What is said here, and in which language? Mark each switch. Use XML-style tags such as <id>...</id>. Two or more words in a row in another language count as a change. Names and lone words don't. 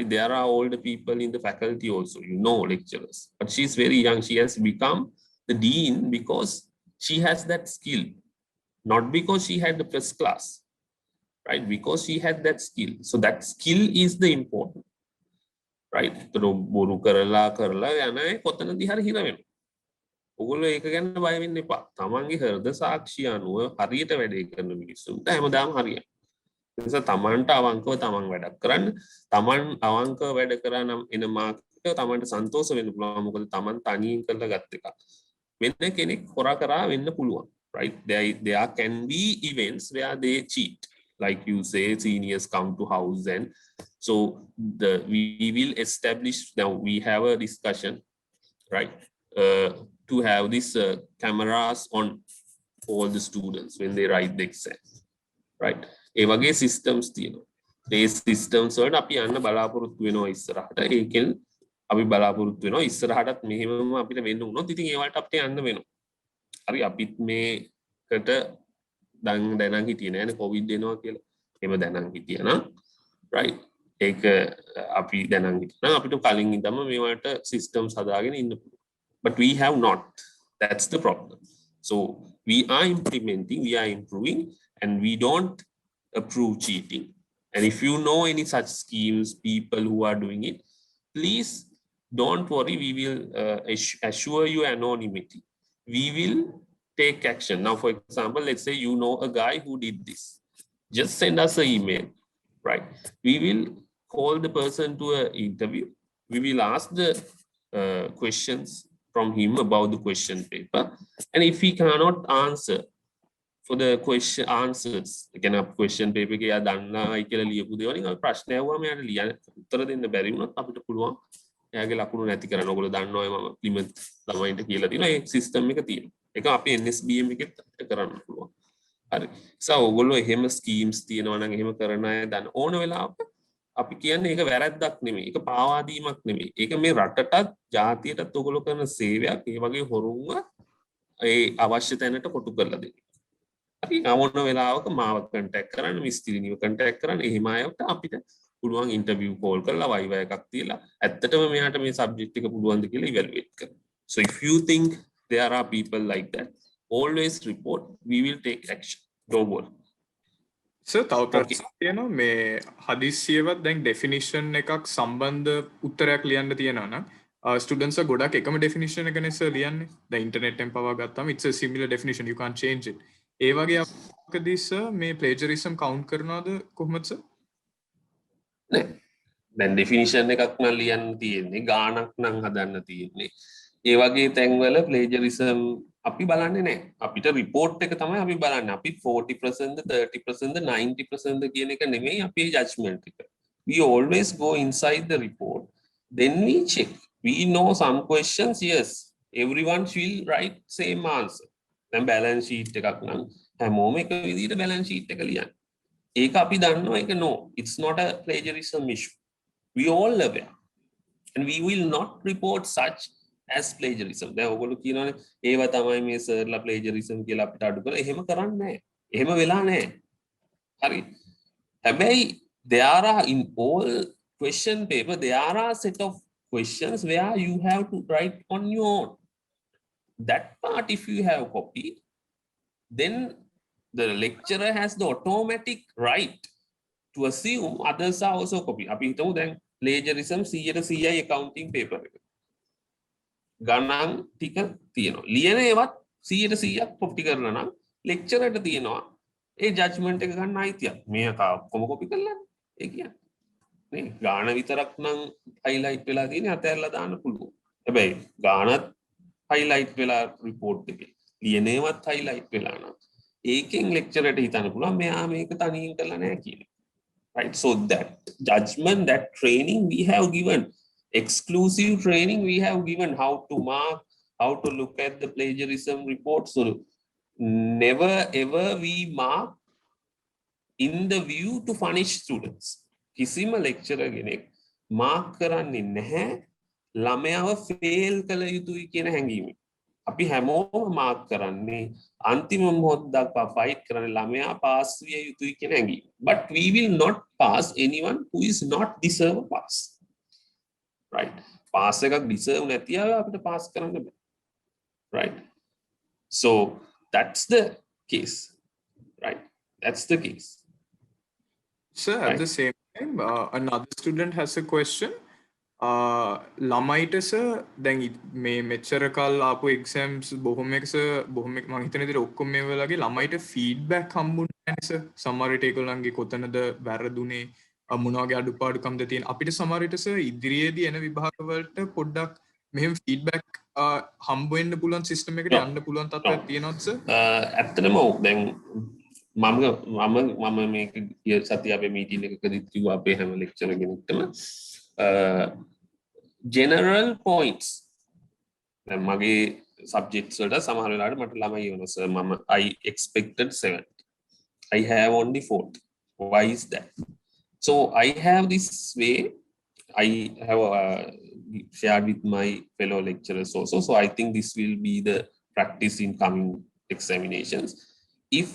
<en>There are older people in the faculty also, you know, lecturers. But she's very young. She has become the dean because she has that skill. Not because she had the first class, right? Because she had that skill. So that skill is the important, right?</en> <si>බොරු කරලා යන අය කොතනදී හරි හිර වෙනවා. ඔගොල්ලෝ ඒක ගැන බය වෙන්න එපා. තමන්ගේ හෘද සාක්ෂිය අනුව හරියට වැඩේ කරන මිනිස්සුන්ට හැමදාම හරියයි. ඒ නිසා තමන්ට අවංකව තමන් වැඩක් කරන්න, තමන් අවංකව වැඩ කරා නම් එන මාර්ක් එක තමන්ට සන්තෝෂ වෙන්න පුළුවන්. මොකද තමන් තනියෙන් කරලා ගත්ත එක. වෙන කෙනෙක් හොරා කරා වෙන්න පුළුවන්.</si> <en>Right? There can be events where they cheat. Like you say, seniors come to house and so we will establish, now we have a discussion, right? To have these cameras on all the students when they write the exam, right?</en> <si>ඒ වගේ systems තියෙනවා. ඒ systems වලට අපි යන්න බලාපොරොත්තු වෙනවා ඉස්සරහට. ඒකෙන් අපි බලාපොරොත්තු වෙනවා ඉස්සරහටත් මෙහෙමම අපිට වෙන්න උනොත් ඉතින් ඒ වලට අපිට යන්න වෙනවා. හරි අපිත් මේකට දැනන් හිටියේ නෑනේ කොවිඩ් එනවා කියලා. එහෙම දැනන් හිටියා නම් right ඒක අපි දැනන් හිටියා නම් අපිට කලින් ඉඳන්ම මේ වලට systems හදාගෙන ඉන්න පුළුවන්.</si> <en>But we have not. That's the problem. So we are implementing, we are improving, and we don't approve cheating. And if you know any such schemes, people who are doing it, please don't worry. We will assure you anonymity. We will take action. Now, for example, let's say you know a guy who did this. Just send us an email, right? We will call the person to an interview. We will ask the questions from him about the question paper. And if he cannot answer for the question answers, again, a question paper</en> <si>එක යා දන්නයි කියලා ලියපු දේවලින් අපි ප්‍රශ්න ඇහුවාම යාට ලියන්න උත්තර දෙන්න බැරි වුණොත් අපිට පුළුවන් එයාගේ ලකුණු නැති කරන්න. ඔයගොල්ලෝ දන්නවා මම ලිමිට් ළමයින්ට කියලා තියෙනවා. ඒ සිස්ටම් එක තියෙනවා. ඒක අපි NSBM එකෙත් කරන්න පුළුවන්. හරි. So ඔයගොල්ලෝ එහෙම ස්කීම්ස් තියෙනවා නම් එහෙම කරන අය දන්න ඕන වෙලාවක අපි කියන්නේ ඒක වැරද්දක් නෙමෙයි. ඒක පාවා දීමක් නෙමෙයි. ඒක මේ රටටත් ජාතියටත් ඔයගොල්ලෝ කරන සේවයක්. ඒ වගේ හොරුන්ව ඒ අවශ්‍ය තැනට කොටු කරලා දෙන්න. හරි. ඕන වෙලාවක මාව කන්ටැක්ට් කරන්න, මිස් තිලිනිව කන්ටැක්ට් කරන්න. එහෙම අයට අපිට පුළුවන්</si> <en>interview call</en> <si>කරලා වයිවා එකක් තියලා ඇත්තටම මෙයාට මේ සබ්ජෙක්ට් එක පුළුවන්ද කියලා ඉවැලුවේට් කරන්න.</si> <en>So if you think there are people like that, always report. We will take action. Don't worry.</en> <si>සර් තව ප්‍රශ්නයක් තියෙනවා මේ හදිස්සියවත් දැන් ඩෙෆිනිෂන් එකක් සම්බන්ධ උත්තරයක් ලියන්න තියෙනවා නම්</si> <en>students are</en> <si>ගොඩක් එකම definition එකනේ sir ලියන්නේ.</si> <en>The internet</en> <si>එකෙන් පවා ගත්තාම</si> <en>it's a similar definition, you can't change it.</en> <si>ඒ වගේ අපකදී sir මේ</si> <en>plagiarism count</en> <si>කරනවද කොහොමද sir? නෑ. දැන් definition එකක් නම් ලියන්න තියෙන්නේ, ගාණක් නම් හදන්න තියෙන්නේ. ඒ වගේ තැන්වල plagiarism අපි බලන්නේ නැහැ. අපිට report එක තමයි අපි බලන්නේ. අපි 40% 30% 90% කියන එක නෙමෙයි අපේ judgment එක.</si> <en>We always go inside the report. Then we check. We know some questions, yes. Everyone will write same answer.</en> <si>දැන්</si> <en>balance sheet</en> <si>එකක් නම් හැමෝම එක විදිහට</si> <en>balance sheet</en> <si>එක ලියන්නේ. ඒක අපි දන්නවා ඒක no.</si> <en>It's not a plagiarism issue. We all aware. And we will not report such as plagiarism.</en> <si>දැන් ඔයගොල්ලෝ කියනවානේ ඒව තමයි මේ සර්ලා plagiarism කියලා අපිට අඩු කරලා. එහෙම කරන්නේ නැහැ. එහෙම වෙලා නැහැ. හරි.</si> <en>හැබැයි there are in all question paper there are set of questions where you have to write on your own. That part if you have copied, then the lecturer has the automatic right to assume others are also copied.</en> <si>අපි හිතමු දැන්</si> <en>plagiarism 100% accounting paper</en> <si>එක. ගණන් ටික තියෙනවා. ලියන ඒවත් 100%ක් කොපි කරලා නම් lecturer ට තියෙනවා ඒ judgment එක ගන්න අයිතියක්. මේක ඔක්කොම කොපි කරලා ඒ කියන්නේ. නේ ගාණ විතරක් නම් highlight වෙලා තියෙන්නේ අතහැරලා දාන්න පුළුවන්. හැබැයි ගාණත් highlight වෙලා report එකේ. ලියනේවත් highlight වෙලා නම් ඒකෙන් lecturer ට හිතන්න පුළුවන් මෙයා මේක තනියෙන් කරලා නැහැ කියන එක.</si> <en>Right? So that judgment, that training we have given, exclusive training we have given, how to mark, how to look at the plagiarism report. So never ever we mark in the view to punish students.</en> <si>කිසිම lecturer කෙනෙක් mark කරන්නේ නැහැ ළමයාව fail කළ යුතුයි කියන හැඟීමෙන්. අපි හැමෝම mark කරන්නේ අන්තිම මොහොත දක්වා fight කරන ළමයා pass විය යුතුයි කියන හැඟීම.</si> <en>But we will not pass anyone who is not deserve a pass. Right? Pass</en> <si>එකක් deserve නැති අය අපිට pass කරන්න බෑ.</si> <en>Right? So that's the case. Right? That's the case. Sir, at Right. the same time, another student has a question.</en> <si>ළමයිට sir දැන් මේ මෙච්චර කල් ආපු exams බොහොම මම හිතන විදිහට ඔක්කොම මේ වලගේ ළමයිට feedback හම්බුනේ නැහැ sir. සමහර විට ඒගොල්ලන්ගේ කොතනද වැරදුනේ මොන වගේ අඩුපාඩුකම්ද තියෙන අපිට සමහර විට sir ඉදිරියේදී එන විභාග වලට පොඩ්ඩක් මෙහෙම feedback හම්බ වෙන්න පුළුවන් system එකට යන්න පුළුවන් තත්ත්වයක් තියෙනවද sir? ඇත්තටම ඔව් දැන් මම මේක ගිය සතිය අපේ මීටින් එකකදී කිව්වා අපේ හැම ලෙක්චර් කෙනෙක්ටම</si> <en>general points</en> <si>දැන් මගේ subjects වලට සමහර වෙලාවට මට ළමයි වෙනවා සර් මම</si> <en>I expected 70 I have only 40 why is that so I have this way I have shared with my fellow lecturers also so I think this will be the practice in coming examinations if</en>